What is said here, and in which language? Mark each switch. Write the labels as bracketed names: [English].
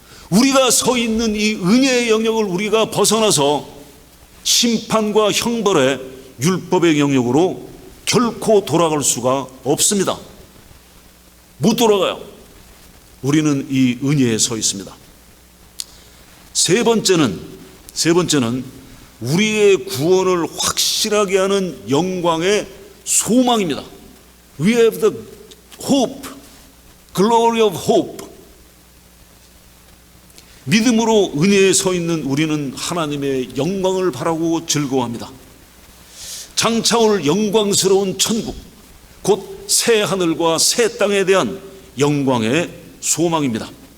[Korean] 우리가 서 있는 이 은혜의 영역을 우리가 벗어나서 심판과 형벌의 율법의 영역으로 결코 돌아갈 수가 없습니다. 못 돌아가요. 우리는 이 은혜에 서 있습니다. 세 번째는 우리의 구원을 확실하게 하는 영광의 소망입니다. [English] We have the hope, glory of hope. [Korean] 믿음으로 은혜에 서 있는 우리는 하나님의 영광을 바라고 즐거워합니다. 장차 올 영광스러운 천국, 곧 새 하늘과 새 땅에 대한 영광의 소망입니다.